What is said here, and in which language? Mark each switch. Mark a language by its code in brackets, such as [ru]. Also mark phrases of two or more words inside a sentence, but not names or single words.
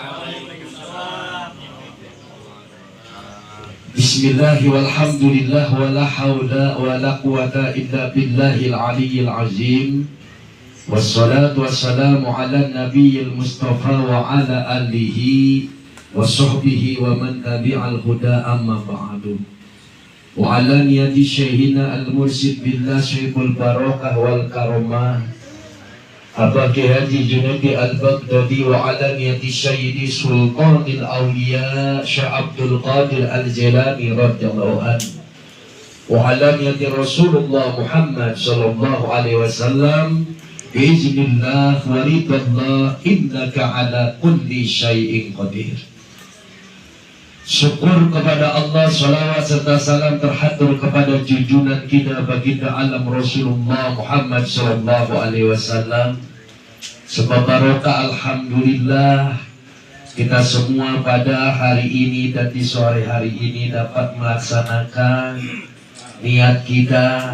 [ar] بسم الله والحمد لله ولا حول ولا قوة إلا بالله العلي العظيم. والصلاة والسلام على النبي المصطفى وعلى آله وصحبه ومن تبع الهدى أما بعد. وعلى نية شيخنا المرشد بالله شيخ البركة والكرامة Abaki Haji Junedi al-Baghdadi وعلى نية سيدي سلطان الأولياء Syekh Abdul Qadir al-Jilani رضي الله عنه وعلى نية رسول الله Muhammad صلى الله عليه وسلم بإذن الله ورضا الله إنك على كل شيء قدير. [id] Syukur kepada Allah, salawat serta salam terhatur kepada junjungan kita baginda alam Rasulullah Muhammad [ar] صلى الله عليه وسلم. [id] Sebab barokah alhamdulillah kita semua pada hari ini dan di sore hari ini dapat melaksanakan niat kita.